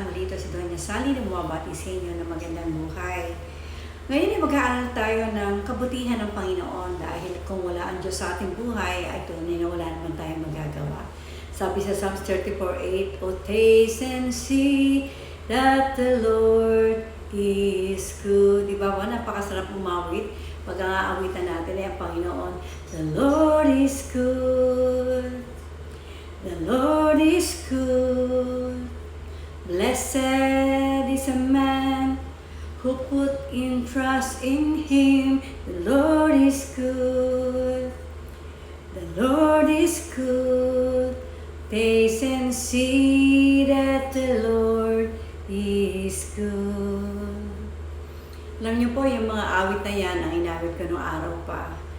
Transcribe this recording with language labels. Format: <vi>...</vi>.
<tl>Muli ito si Doña Sally na bumabati sa inyo ng magandang buhay. Ngayon ay mag-aaral tayo ng kabutihan ng Panginoon dahil kung wala ang Diyos sa ating buhay ay tunay na wala naman tayong magagawa. Sabi sa</tl> <en>Psalms 34:8, "O taste and see that the Lord is good."</en> <tl>Diba ba? Napakasarap umawit. Pag ang aawitan natin ay ang Panginoon.</tl> <en>The Lord is good. The Lord is good. Blessed is a man who put in trust in him. The Lord is good. The Lord is good. Taste and see that the Lord is good.</en> <tl>Alam niyo po, yung mga awit na yan, ang inawit ko noong araw pa.</tl>